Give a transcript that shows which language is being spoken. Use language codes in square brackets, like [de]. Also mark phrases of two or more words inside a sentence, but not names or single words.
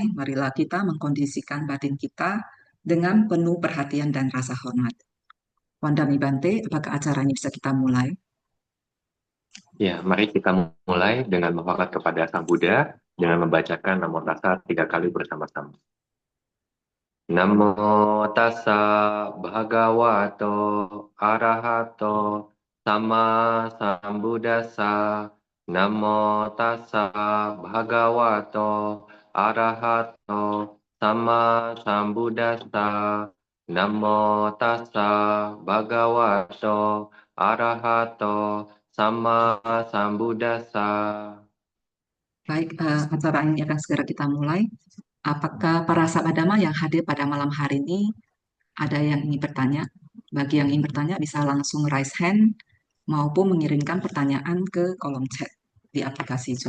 [id] Marilah kita mengkondisikan batin kita dengan penuh perhatian dan rasa hormat. [pi] Wandami Bante, [id] apakah acara ini bisa kita mulai? Ya, mari kita mulai dengan mewakaf kepada Sang Buddha dengan membacakan Namo Tassa 3 kali bersama-sama. [pi] Namo Tassa Bhagavato Arahato Sama Sambuddhassa. Namo Tassa Bhagavato Arahato Sama Sambuddhassa. Namo Tassa Bhagavato Arahato Sama Sambuddhassa. [id] Baik, acara ini akan segera kita mulai. Apakah para sahabat Dhamma yang hadir pada malam hari ini ada yang ingin bertanya? Bagi yang ingin bertanya bisa langsung [en] raise hand [id] maupun mengirimkan pertanyaan ke kolom chat di aplikasi Zoom.